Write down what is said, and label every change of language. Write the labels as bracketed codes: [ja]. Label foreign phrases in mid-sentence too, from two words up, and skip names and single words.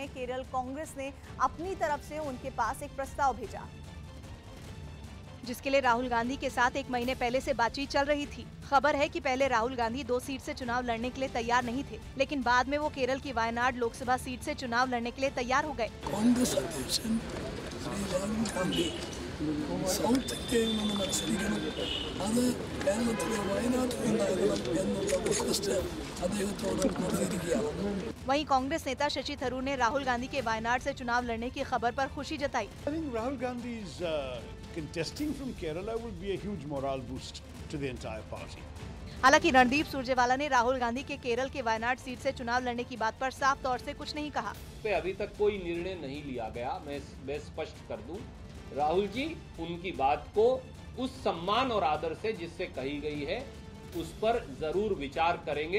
[hi] केरल कांग्रेस ने अपनी तरफ से उनके पास एक प्रस्ताव भेजा, जिसके लिए राहुल गांधी के साथ 1 महीने पहले से बातचीत चल रही थी। खबर है कि पहले राहुल गांधी 2 सीट से चुनाव लड़ने के लिए तैयार नहीं थे, लेकिन बाद में वो केरल की वायनाड लोकसभा सीट से चुनाव लड़ने के लिए तैयार हो गए। कांग्रेस अध्यक्ष राहुल गांधी [ml] സൗത്ത് ഇന്ത്യയിൽ മത്സരിക്കണം, അത് കേരളത്തിലെ വയനാട്ടിൽ എന്നുള്ള റിക്വസ്റ്റ് അദ്ദേഹത്തോട് നൽകിയിരിക്കുകയാണ്। [hi] वहीं कांग्रेस नेता शशि थरूर ने राहुल गांधी के वायनाड से चुनाव लड़ने की खबर पर खुशी जताई। [en] I think Rahul Gandhi's contesting from Kerala will be a huge morale boost to the entire party. [hi] हालांकि रणदीप सुरजेवाला ने राहुल गांधी के केरल के वायनाड सीट से चुनाव लड़ने की बात पर साफ तौर से कुछ नहीं कहा। पे अभी तक कोई निर्णय नहीं लिया गया। मैं स्पष्ट कर दूं, राहुल जी उनकी बात को उस सम्मान और आदर से जिससे कही गई है उस पर जरूर विचार करेंगे।